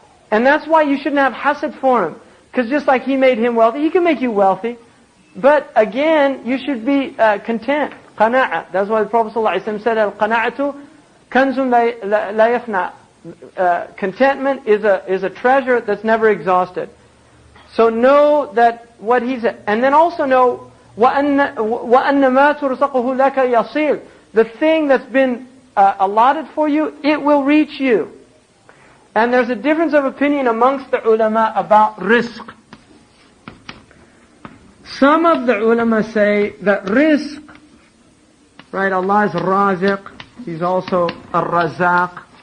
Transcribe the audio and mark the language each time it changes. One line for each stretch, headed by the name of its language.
English: And that's why you shouldn't have hasad for Him. Because just like He made him wealthy, He can make you wealthy. But again, you should be content. Qana'a. That's why the Prophet ﷺ said,
Arabic: Al-qana'atu kanzun la yafna.
English: Contentment is a treasure that's never exhausted. So know that what He said. And then also know,
Arabic: وَأَنَّ مَا تُرْزَقُهُ لَكَ يَصِيرٌ.
English: The thing that's been allotted for you, it will reach you. And there's a difference of opinion amongst the ulama about rizq. Some of the ulama say that rizq, right, Allah is raziq, He's also a razaq.